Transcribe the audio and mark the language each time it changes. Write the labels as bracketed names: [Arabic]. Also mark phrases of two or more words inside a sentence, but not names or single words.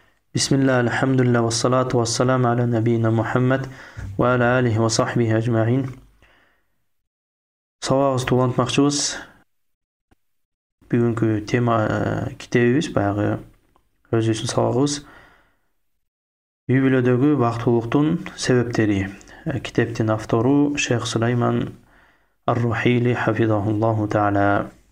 [Arabic] بسم الله الحمد لله والصلاة والسلام على نبينا محمد وعلى آله وصحبه أجمعين. [Kyrgyz] Сабағыбызды улантмақчыбыз. Бүгінгі тема китебибиз, баягы өзүбүздүн сабагыбыз үй бүлөдөгү бактылуулуктун себептери. Китептин автору Шейх Сулайман Ар-Рухили [Arabic] حفظه الله تعالى.